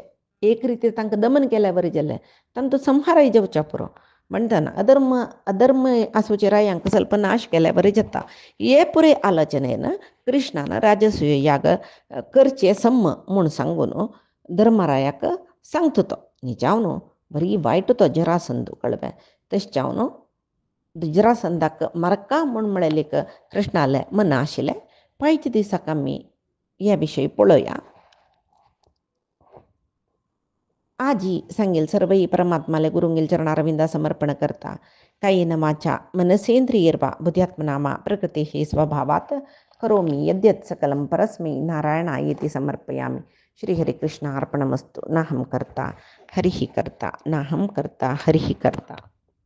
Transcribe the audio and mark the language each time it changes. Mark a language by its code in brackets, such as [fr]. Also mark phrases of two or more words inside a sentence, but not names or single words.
[kok] एक रितीन तांकां दमन केल्या बरें जालें तांचो संहारय जेवच्या पुरो म्हणटना अधर्म आसूचे रायांक ಸ್ವಲ್ಪ नाश केल्या बरें जाता हे पुरे आलोचनेन कृष्णान राजसूय याग करचे सम्म म्हूण सांगून धर्मरायाक सांगता तो निजावन बरी वायट तो जरासंध कळबें तशें जावन जरासंधाक मरका म्हूण म्हळेलेक कृष्णाले मन आशिल्लें पयच्या दिसाक आमी ह्या विशयी पळोवया. आजी सांगेल सर्वई परमात्माले गुरुंगेल चरणारविंदा समर्पण करता [sa] कायेन वाचा मनसेंद्रियर्वा बुद्ध्यात्मनामा प्रकृते स्वभावात करोमि यद्यत् सकलं परस्मै नारायणायेति समर्पयामि. श्रीहरिकृष्णार्पणमस्तु. नाहं कर्ता हरिः कर्ता नाहं कर्ता हरिः कर्ता.